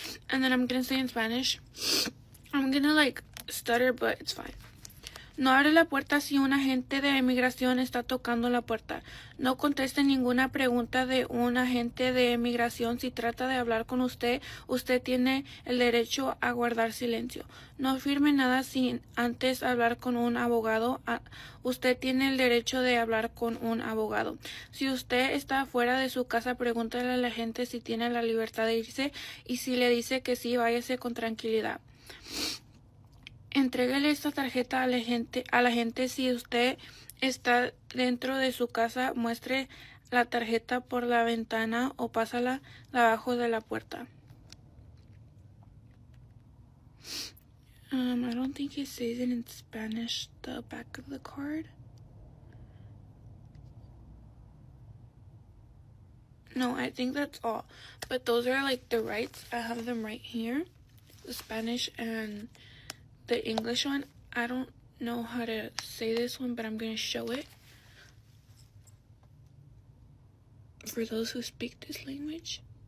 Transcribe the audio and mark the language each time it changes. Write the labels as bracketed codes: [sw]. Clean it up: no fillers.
[en] And then I'm gonna say in Spanish. I'm gonna stutter, but it's fine. [es] No abre la puerta si un agente de inmigración está tocando la puerta. No conteste ninguna pregunta de un agente de inmigración. Si trata de hablar con usted, usted tiene el derecho a guardar silencio. No firme nada sin antes hablar con un abogado. Usted tiene el derecho de hablar con un abogado. Si usted está fuera de su casa, pregúntale a la gente si tiene la libertad de irse, y si le dice que sí, váyase con tranquilidad. Entrégale esta tarjeta a la gente. Si usted está dentro de su casa, muestre la tarjeta por la ventana o pásala debajo de la puerta. [en] I don't think it says it in Spanish, the back of the card. No, I think that's all. But those are the rights. I have them right here. The Spanish and the English one. I don't know how to say this one, but I'm going to show it for those who speak this language.